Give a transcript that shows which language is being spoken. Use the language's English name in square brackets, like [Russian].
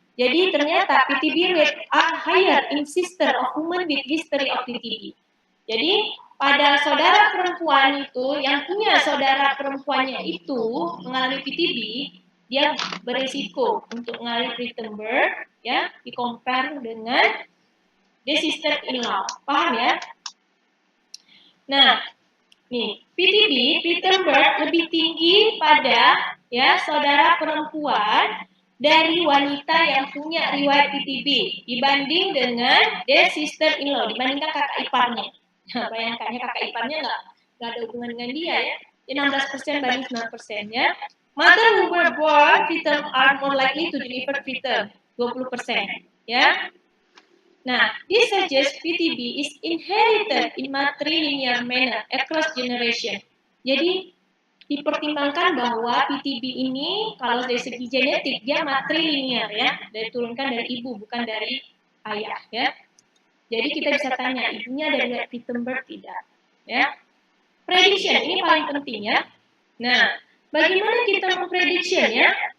[Indonesian] Jadi ternyata [English] PTB rate are higher in sister of women with history of PTB. [Indonesian] Jadi pada saudara perempuan itu yang punya saudara perempuannya itu mengalami PTB, dia beresiko untuk mengalami preterm birth, ya, di compare dengan [English] the sister-in-law. [Indonesian] Paham ya? Nah, nih, PTB, preterm birth, lebih tinggi pada ya saudara perempuan dari wanita yang punya riwayat PTB dibanding dengan [English] the sister-in-law, [Indonesian] dibandingkan kakak iparnya. Nah, bayangkannya kakak iparnya nggak ada hubungan dengan dia ya. Dia 16% banding 9% ya. [English] Mother who were born preterm are more likely to deliver preterm, 20% ya. Nah, this suggests PTB is inherited in matrilinear manner across generation. [Indonesian] Jadi dipertimbangkan bahwa PTB ini kalau dari segi genetik dia matrilinear ya, diturunkan dari ibu bukan dari ayah ya. Jadi kita bisa tanya ibunya ada riwayat preterm birth tidak? Ya. Prediction ini paling penting ya. Nah, bagaimana kita memprediction ya?